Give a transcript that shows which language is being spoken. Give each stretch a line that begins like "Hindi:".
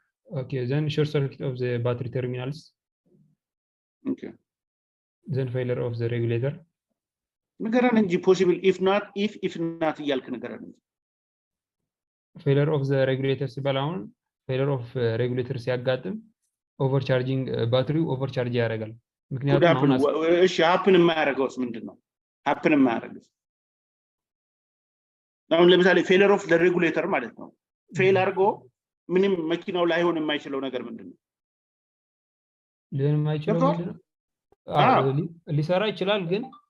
English: Okay, then short circuit of the battery terminals. Okay. Then failure of the regulator.
Amharic: ንገረን እንጂ
English: possible if not
Amharic: እያልክ ንገረን እንጂ
English: failure of the regulator
Amharic: ሲባል አሁን
English: failure of regulator
Amharic: ሲያጋጥም
English: overcharging battery overcharge
Amharic: ያደርጋል ምክንያቱም አሁን እሺ happen የማያደርገውስ ምንድነው happen የማያደርገው አሁን ለምሳሌ
English: failure of the regulator
Amharic: ማለት ነው ፌል አድርጎ ምንም መኪናው ላይ ሆነ የማይችለው ነገር ምንድነው ሊሆን የማይችለው ምንድነው ሊሰራ ይችላል ግን